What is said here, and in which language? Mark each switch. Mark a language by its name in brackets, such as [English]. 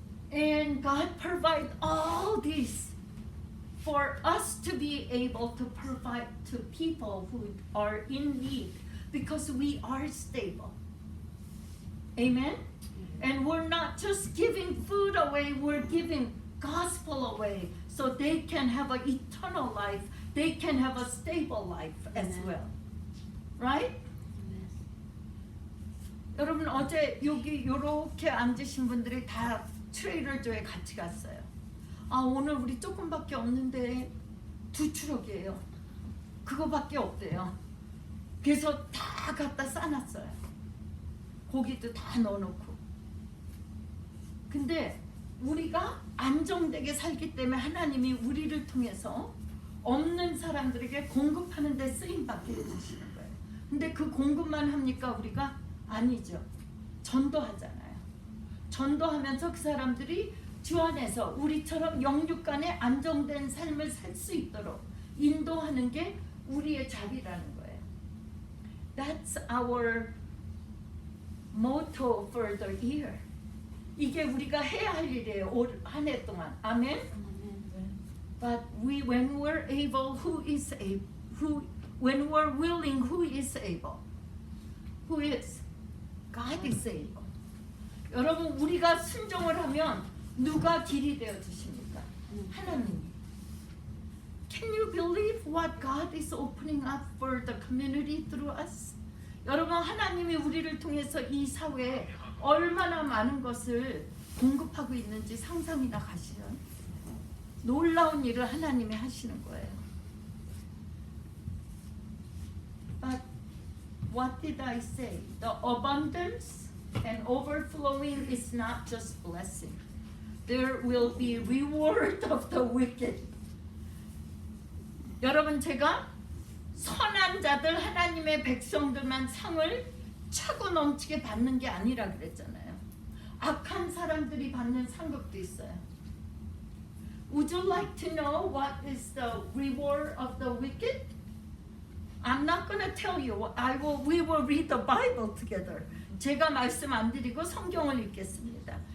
[English] And God provide all these for us to be able to provide to people who are in need because we are stable. Amen? And we're not just giving food away, we're giving gospel away so they can have an eternal life, they can have a stable life as well. Right? [Korean] 여러분 어제 여기 요렇게 앉으신 분들이 다 트레이더 조에 같이 갔어요. 아 오늘 우리 조금밖에 없는데 2 트럭이에요. 그거밖에 없대요. 그래서 다 갖다 싸놨어요. 고기도 다 넣어놓고. 근데 우리가 안정되게 살기 때문에 하나님이 우리를 통해서 없는 사람들에게 공급하는 데 쓰임받게 해주시는 거예요. 근데 그 공급만 합니까 우리가? 아니죠. 전도하잖아요. 전도하면서 그 사람들이 주 안에서 우리처럼 영육간에 안정된 삶을 살 수 있도록 인도하는 게 우리의 자리라는 거예요. [English] That's our motto for the year. [Korean] 이게 우리가 해야 할 일이에요. 올 한 해 동안. 아멘. [English] But when we're able, who is able? When we're willing, who is able? Who is? God is able. [Korean] 여러분 우리가 순종을 하면 누가 길이 되어 주십니까? 하나님이. [English] Can you believe what God is opening up for the community through us? [Korean] 여러분 하나님이 우리를 통해서 이 사회에 얼마나 많은 것을 공급하고 있는지 상상이나 가시는 놀라운 일을 하나님이 하시는 거예요. [English] But what did I say? The abundance and overflowing is not just blessing. There will be reward of the wicked. [Korean] 여러분 제가 선한 자들 하나님의 백성들만 상을 차고 넘치게 받는 게 아니라 그랬잖아요. 악한 사람들이 받는 상급도 있어요. [English] Would you like to know what is the reward of the wicked? I'm not going to tell you. We will read the Bible together. [Korean] 제가 말씀 안 드리고 성경을 읽겠습니다.